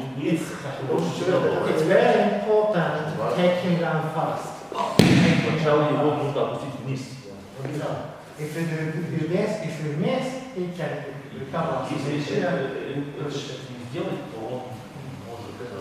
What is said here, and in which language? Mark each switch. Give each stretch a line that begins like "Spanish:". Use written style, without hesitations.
English: It's very important to take him down fast.
Russian: Сначала его нужно опустить вниз.
English: If you miss, he can recover.
Russian: Если это не сделать, то он может...